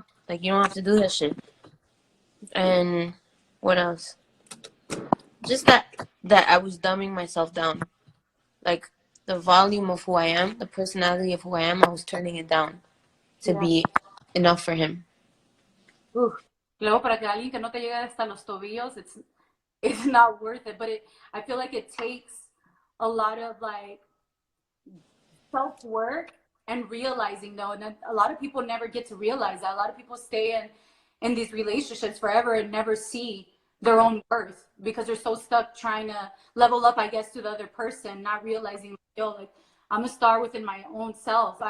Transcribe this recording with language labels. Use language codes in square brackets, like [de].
[en] Like you don't have to do that shit. And what else? Just that I was dumbing myself down. Like the volume of who I am, the personality of who I am, I was turning it down to Yeah. be enough for him. Uf. [es] Luego para que alguien que no te llegue hasta los tobillos, [en] it's not worth it. But I feel like it takes a lot of like self work and realizing though, and then a lot of people never get to realize that. A lot of people stay in these relationships forever and never see their own worth because they're so stuck trying to level up, I guess, to the other person, not realizing, yo, like I'm a star within my own self.